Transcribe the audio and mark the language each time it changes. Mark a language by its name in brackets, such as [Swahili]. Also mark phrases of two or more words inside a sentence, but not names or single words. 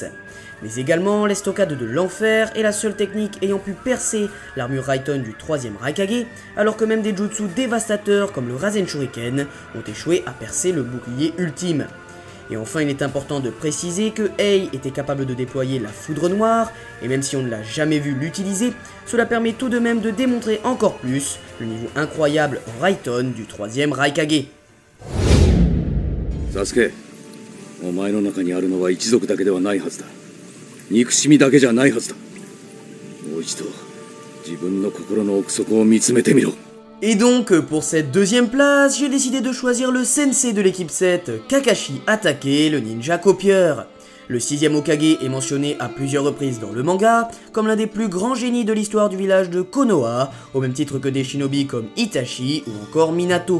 [French] Mais également, l'estocade de l'enfer est la seule technique ayant pu percer l'armure Raiton du 3ème Raikage, alors que même des jutsu dévastateurs comme le Rasen Shuriken ont échoué à percer le bouclier ultime. Et enfin, il est important de préciser que Ei était capable de déployer la foudre noire, et même si on ne l'a jamais vu l'utiliser, cela permet tout de même de démontrer encore plus le niveau incroyable en Raiton du 3ème Raikage. [Japanese] Sasuke, お前の中にあるのは一族だけではないはずだ。憎しみだけじゃないはずだ。もう一度自分の心の奥底を見つめてみろ。 [French] Et donc, pour cette deuxième place, j'ai décidé de choisir le sensei de l'équipe 7, Kakashi Hatake, le ninja copieur. Le 6ème Hokage est mentionné à plusieurs reprises dans le manga comme l'un des plus grands génies de l'histoire du village de Konoha, au même titre que des shinobi comme Itachi ou encore Minato.